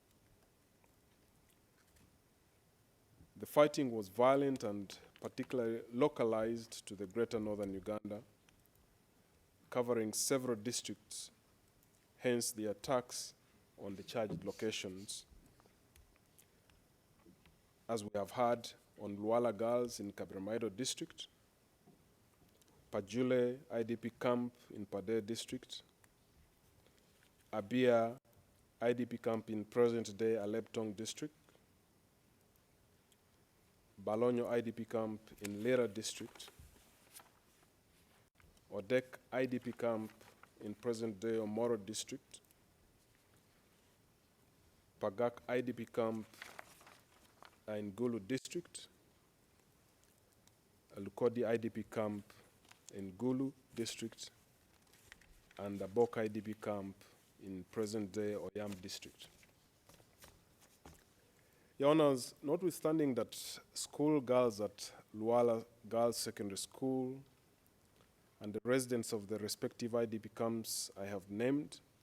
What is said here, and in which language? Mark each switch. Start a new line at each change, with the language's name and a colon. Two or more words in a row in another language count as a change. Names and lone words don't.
English: The fighting was violent and particularly localized to the greater northern Uganda, covering several districts hence the attacks on the charged locations, as we have heard, on Luala girls in Kabremaido district, Pajule IDP camp in Pade district, Abia IDP camp in present-day Aleptong district, Balonyo IDP camp in Lera district, Odek IDP camp in present-day Omoro district, Pagak IDP camp in Gulu district, Lukodi IDP camp in Gulu district, and the Bok IDP camp in present-day Oyam district. Your Honors, notwithstanding that school girls at Luala Girls Secondary School and the residents of the respective IDP camps I have named